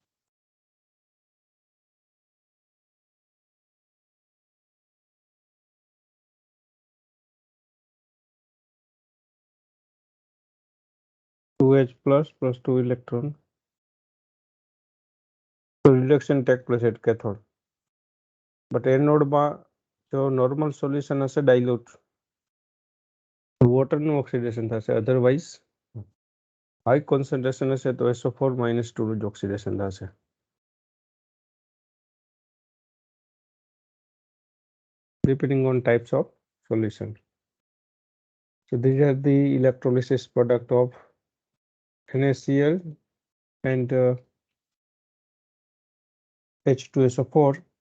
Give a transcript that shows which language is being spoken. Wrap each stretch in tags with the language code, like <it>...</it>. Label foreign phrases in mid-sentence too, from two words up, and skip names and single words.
<en>Two H plus 2 electron. So reduction take place at cathode. But anode</en> <gu>માં જો</gu> <en>normal solution હશે dilute, water નું oxidation થશે. Otherwise high concentration</en> <gu>હશે તો</gu> <en>SO4 minus 2 નું oxidation થશે. Depending on types of solution. So these are the electrolysis product of NaCl and H2SO4.</en>